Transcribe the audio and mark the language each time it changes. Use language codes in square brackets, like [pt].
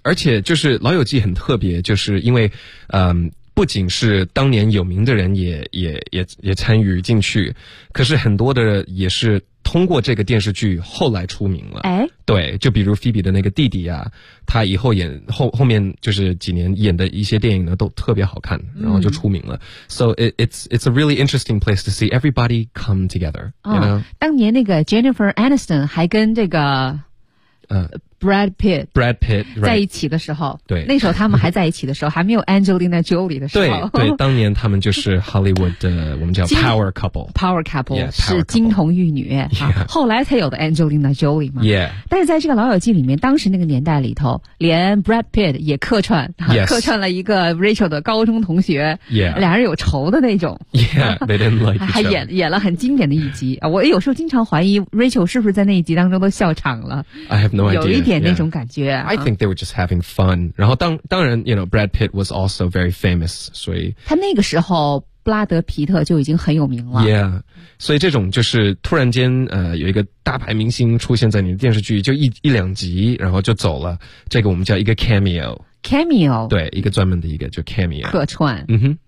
[zh] 而且就是《老友记》很特别，就是因为，不仅是当年有名的人也参与进去，可是很多的也是通过这个电视剧后来出名了。哎，对，就比如菲比的那个弟弟啊，他以后演后面就是几年演的一些电影呢都特别好看，然后就出名了。 [en] So it's a really interesting place to see everybody come together、 [zh] 当年那个 Jennifer Aniston 还跟这个Brad Pitt、 [en] right. [zh] 在一起的时候，对，那时候他们还在一起的时候，还没有 Angelina Jolie 的时候，对，当年他们就是 Hollywood 的我们叫 Power Couple，Power [en] Couple, yeah, [zh] 是金童玉女、 [en] yeah. [zh] 后来才有的 Angelina Jolie 嘛。 [en] Yeah. [zh] 但是在这个老友记里面，当时那个年代里头，连 Brad Pitt 也客串、 [en] yes. [zh] 客串了一个 Rachel 的高中同学，俩、 [en] yeah. [zh] 人有仇的那种。 [en] Yeah, they didn't like each other. [zh] 还演了很经典的一集。我有时候经常怀疑 Rachel 是不是在那一集当中都笑场了。 [en] I have no idea. [zh] Yeah. 那种感觉、 [en] I think they were just having fun. [zh] 然后当然 [en] you know, Brad Pitt was also very famous. [zh] 所以他那个时候布拉德皮特就已经很有名了。 [en] Yeah. [zh] 所以这种就是突然间有一个大牌明星出现在你的电视剧就一两集然后就走了。这个我们叫一个 cameo。 [en] Cameo。 [zh] 对，一个专门的一个就 cameo。客串。嗯哼。